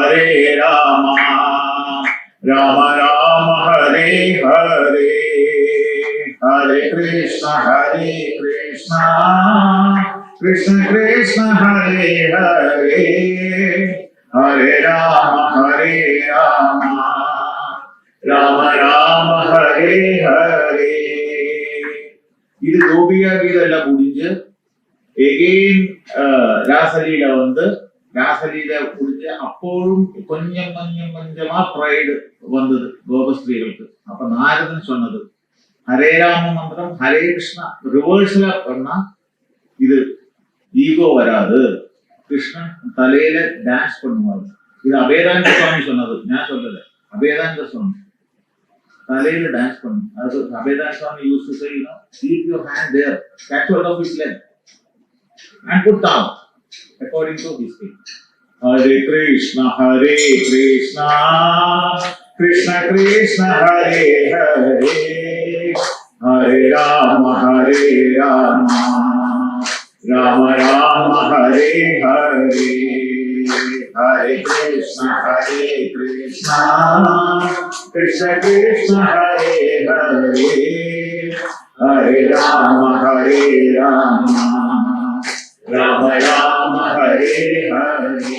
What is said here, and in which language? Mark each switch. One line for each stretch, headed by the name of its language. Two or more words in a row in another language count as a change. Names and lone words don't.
Sanskrit: Rama Rama, Hare Hare, Hare Krishna, Krishna Krishna, Hare Hare, Hare Rama, Rama Rama, Hare Hare.
Malayalam: ഇത് ഗോപിക ഗീതെല്ലാം കുടിച്ച് എഗെയിൻ രാസലീല വന്ന് രാസലീല കുടിച്ച് അപ്പോഴും
Tamil: கொஞ்சமா ப்ரைடு வந்தது கோபஸ்திரீகளுக்கு. அப்ப நாரதன் சொன்னது ஹரே ராம மந்திரம் ஹரே கிருஷ்ணா ரிவர்ஸ்ல பண்ணா இது ஈகோ வராது, கிருஷ்ணன் தலையில டான்ஸ் பண்ணுவாரு. இது அபேதாந்த சுவாமி சொன்னது, நான் சொல்லல, அபேதாந்த சுவாமி தலையில டான்ஸ் பண்ணும்.
English: அது அபேதாந்த சுவாமி used to say, you know, keep your hand there, catch hold of his leg and put down according to his thing.
Sanskrit: Hare Krishna, Krishna Krishna, Hare Hare, Hare Rama, Rama Rama, Hare Hare, Hare Krishna, Krishna Krishna, Hare Hare, Hare Rama, Rama Rama, Hare Hare.